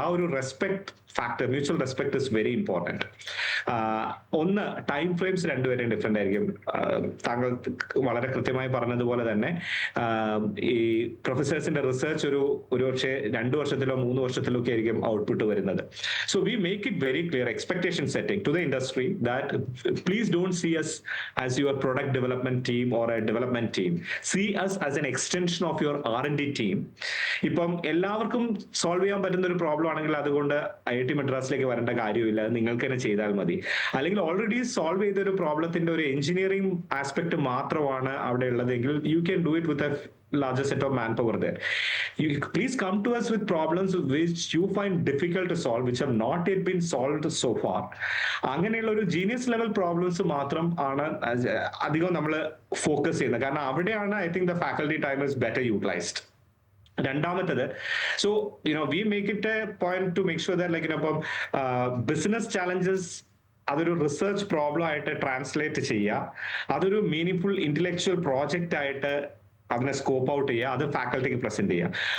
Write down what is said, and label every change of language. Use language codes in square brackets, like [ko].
[en] Our respect factor, mutual respect is very important. [ml] ഒന്ന് time frames രണ്ടുപേരും different ആയിരിക്കും. താങ്കൾ വളരെ കൃത്യമായി പറഞ്ഞതുപോലെ തന്നെ ഈ പ്രൊഫസേഴ്സിന്റെ റിസർച്ച് ഒരു പക്ഷേ 2 വർഷത്തിലോ 3 വർഷത്തിലോ ഒക്കെ ആയിരിക്കും ഔട്ട്പുട്ട് വരുന്നത്. [en] So we make it very clear expectation setting to the industry that please don't see us as your product development team or a development team. See us as an extension of your R&D team. [ml] ഇപ്പം എല്ലാവർക്കും solve ചെയ്യാൻ പറ്റുന്ന ഒരു problem ആണെങ്കിൽ അതുകൊണ്ട് IIT മദ്രാസിലേക്ക് വരേണ്ട കാര്യമില്ല, നിങ്ങൾക്ക് തന്നെ ചെയ്താൽ മതി. അല്ലെങ്കിൽ ഓൾറെഡി സോൾവ് ചെയ്ത ഒരു പ്രോബ്ലത്തിന്റെ ഒരു എഞ്ചിനീയറിംഗ് ആസ്പെക്ട് മാത്രമാണ് അവിടെ ഉള്ളതെങ്കിൽ [en] You can do it with a larger set of manpower there. You please come to us with problems which you find difficult to solve, which have not yet been solved so far. [ml] അങ്ങനെയുള്ള ഒരു genius level problems മാത്രം ആണ് അധികം നമ്മൾ focus ചെയ്യുന്നത്. കാരണം അവിടെയാണ് [en] I think the faculty time is better utilised. [ml] രണ്ടാമത്തത്, [en] so we make it a point to make sure that [ml] like ഇപ്പം ബിസിനസ് ചാലഞ്ചസ് അതൊരു റിസർച്ച് പ്രോബ്ലം ആയിട്ട് ട്രാൻസ്ലേറ്റ് ചെയ്യുക, അതൊരു മീനിങ് ഇന്റലക്ച്വൽ പ്രോജക്റ്റ് ആയിട്ട് അതിനെ സ്കോപ്പ് ഔട്ട് ചെയ്യുക, അത് ഫാക്കൽറ്റിക്ക് പ്രസന്റ് ചെയ്യുക.